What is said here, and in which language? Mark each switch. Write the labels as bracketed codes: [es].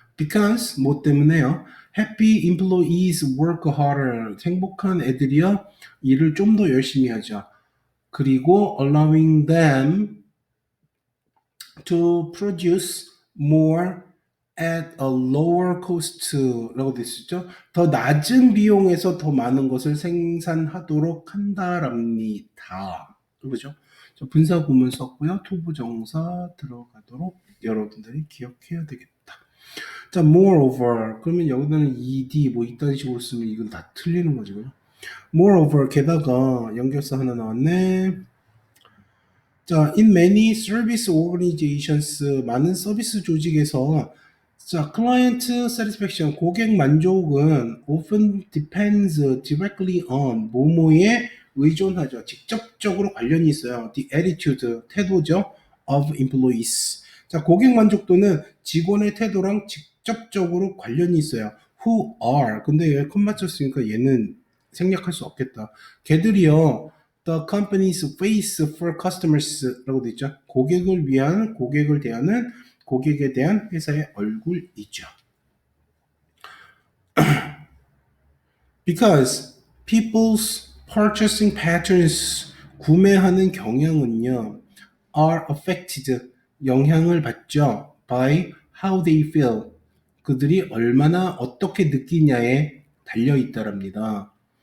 [en] Because [ko] 뭐 때문에요? [en] Happy employees work harder. [ko] 행복한 애들이요 일을 좀 더 열심히 하죠. 그리고 [en] allowing them to produce more at a lower cost [ko] 라고 되어 있죠. 더 낮은 비용에서 더 많은 것을 생산하도록 한다랍니다. 그죠? 분사 구문 썼고요. 투부정사 들어가도록 여러분들이 기억해야 되겠다. 자, moreover 그러면 여기다는 ed 뭐 이딴 식으로 쓰면 이건 다 틀리는 거죠. moreover 게다가 연결사 하나 나왔네. [en] 자, in many service organizations [ko] 많은 서비스 조직에서 [en] 자, client satisfaction [ko] 고객 만족은 [en] often depends directly on [ko] 뭐뭐에 의존하죠. 직접적으로 관련이 있어요. [en] The attitude [ko] 태도죠. [en] of employees. [ko] 자, 고객 만족도는 직원의 태도랑 직접적으로 관련이 있어요. [en] who are [ko] 근데 얘 컴 맞췄으니까 얘는 생략할 수 없겠다. 걔들이요. [en] The company's face for customers [ko] 라고 되어 있죠. 고객을 대하는 고객에 대한 회사의 얼굴이죠. [en] Because people's purchasing patterns [ko] 구매하는 경향은요 [en] are affected [ko] 영향을 받죠 [en] by how they feel [ko] 그들이 얼마나 어떻게 느끼냐에 달려 있다랍니다.